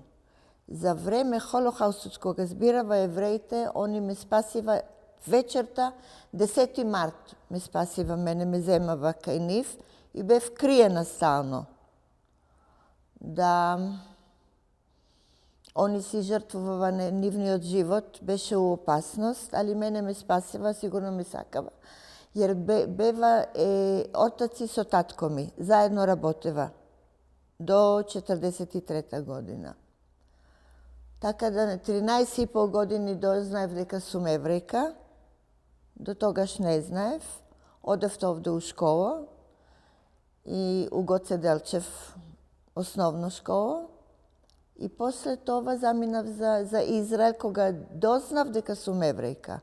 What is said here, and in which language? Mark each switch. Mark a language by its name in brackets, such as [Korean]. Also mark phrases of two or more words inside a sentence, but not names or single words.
[Macedonian] За време Холокаустот, кога збирава евреите, они ме спасива вечерта, 10 март ме спасива, мене ме земава кај нив и бев криена стално. Да они си жртвува нивниот живот, беше у опасност, али мене ме спасива, сигурно ме сакава. Jer beva otac i so tatko mi, zajedno raboteva do 43. godina. Така да на 13,5 години дознаев дека сум еврејка, до тогаш не знаев, одев овде у школа и у Гоце Делчев основна школа и после това заминав за Израел кога дознав дека сум еврејка.